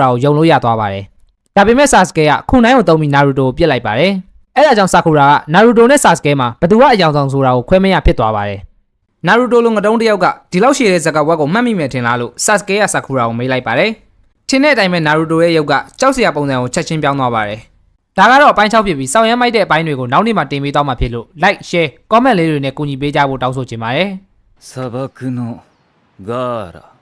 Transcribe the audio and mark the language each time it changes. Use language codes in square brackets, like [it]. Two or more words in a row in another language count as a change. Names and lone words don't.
[my] ကိုယုံလို့ရသွားပါတယ်။ဒါပေမဲ့ဆာစကဲကခုနိုင်ကိုသုံးပြီးနာရူတိုကိုပြစ်လိုက်ပါတယ်။အဲဒါကြောင့်ဆာကူရာကနာရူတိုနဲ့ဆာစကဲမှာဘသူကအယောင်ဆောင်ဆိုတာကိုခွဲမရဖြစ်သွားပါတယ်။နာရူတိုလိုငတုံးတယောက်ကဒီလောက်ရှည်တဲ့စကားဝတ်ကိုမှတ်မိမယ်ထင်လားလို့ဆာစကဲကဆာကူရာကိုမေးလိုက်ပါတယ်။ထင်တဲ့အတိုင်းပဲနာရူတိုရဲ့ရုပ်ကကြောက်စရာပုံစံကိုချက်ချင်းပြောင်းသွားပါတယ်။ဒါကတော့အပိုင်း6ဖြစ်ပြီးစောင့်ရမ်းမိုက်တဲ့အပိုင်းတွေကိုနောက်နေ့မှတင်ပေးတော့မှာဖြစ်လို့ [en] like share comment [my] လေးတွေနဲ့ကူညီပေးကြဖို့တောင်းဆိုချင်ပါတယ် [ja] 砂漠のガーラ